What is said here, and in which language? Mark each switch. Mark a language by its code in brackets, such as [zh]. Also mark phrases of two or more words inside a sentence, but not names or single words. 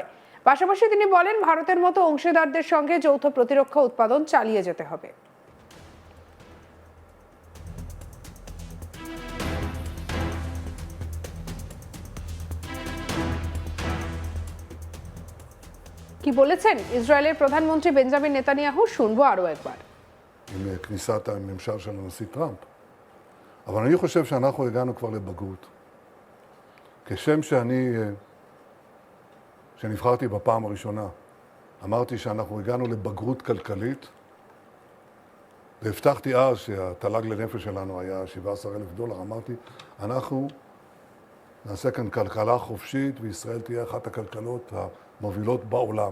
[bn] পাশাপাশি তিনি বলেন, ভারতের মতো অংশীদারদের সঙ্গে যৌথ প্রতিরক্ষা উৎপাদন চালিয়ে যেতে হবে। কি বলেছেন ইসরায়েলের প্রধানমন্ত্রী বেঞ্জামিন নেতানিয়াহু, শুনবো আরো একবার। [he] עם כניסת הממשל של הנשיא טראמפ. אבל אני חושב שאנחנו הגענו כבר לבגרות. כשם שנבחרתי בפעם הראשונה, אמרתי שאנחנו הגענו לבגרות כלכלית, והבטחתי אז שהתל"ג לנפש שלנו היה $17,000, אמרתי, אנחנו נעשה כאן כלכלה חופשית, וישראל תהיה אחת הכלכלות המובילות בעולם.